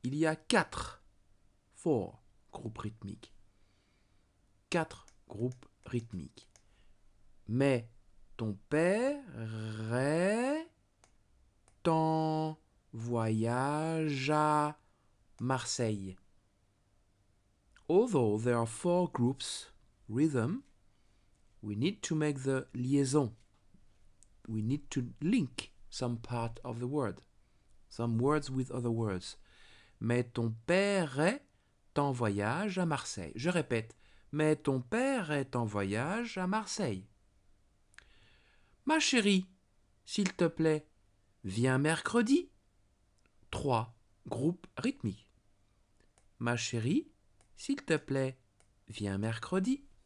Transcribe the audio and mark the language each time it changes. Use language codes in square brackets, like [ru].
[fr] Il y a 4 groupes rythmiques. 4 groupes rythmiques. Mais ton père est en voyage à Marseille. [en] Although there are 4 groups rhythm, we need to make the liaison. We need to link some part of the word. Some words with other words. [fr] Mais ton père est en voyage à Marseille. Je répète, mais ton père est en voyage à Marseille. Ma chérie, s'il te plaît, viens mercredi. 3 groupes rythmiques. Ma chérie, s'il te plaît, viens mercredi.